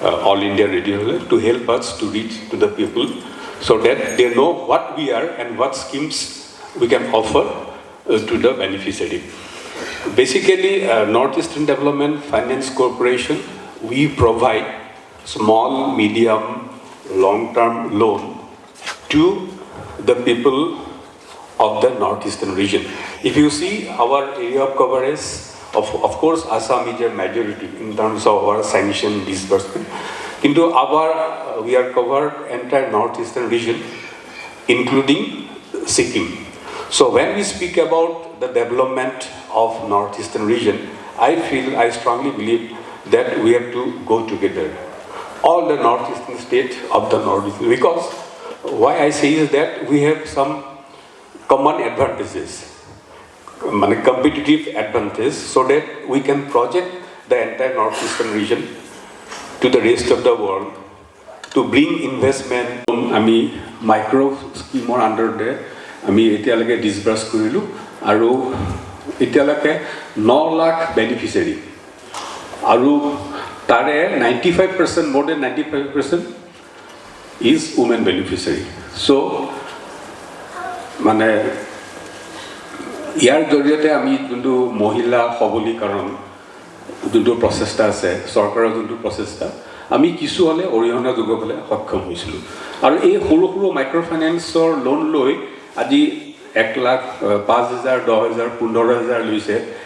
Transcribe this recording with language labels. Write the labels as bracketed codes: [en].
[en] All India ৰেডিঅ'লৈ to help us to reach to the people so' that they know' what we are and what schemes we can offer to the beneficiary Basically, North Eastern Development Finance Corporation, we provide small, medium, long-term loan to the people of the Northeastern region. If you see our area of coverage, of course, Assam is a majority in terms of our sanction disbursement. Into our, we are covered entire Northeastern region, including Sikkim. So when we speak about the development of Northeastern region, I strongly believe that we have to go together. All the Northeastern states of the Northeast, because why I say is that we have some common advantages, competitive advantage, so that we can project the entire Northeastern region to the rest of the world to bring investment. আমি micro scheme under there. [as] আমি এতিয়ালৈকে ডিছবাৰ্চ কৰিলোঁ আৰু এতিয়ালৈকে 9 lakh beneficiary আৰু তাৰে 95% [en] more than 95% is women beneficiary. [as] So মানে ইয়াৰ জৰিয়তে আমি যোনটো মহিলা সবলীকৰণ যোনটো প্ৰচেষ্টা আছে চৰকাৰৰ যোনটো প্ৰচেষ্টা আমি কিছু হ'লে অৰিহণা যোগাবলৈ সক্ষম হৈছিলোঁ আৰু এই সৰু সৰু মাইক্ৰ' ফাইনেন্সৰ লোন লৈ আজি 1 লাখ 5,000 10,000 15,000 লৈছে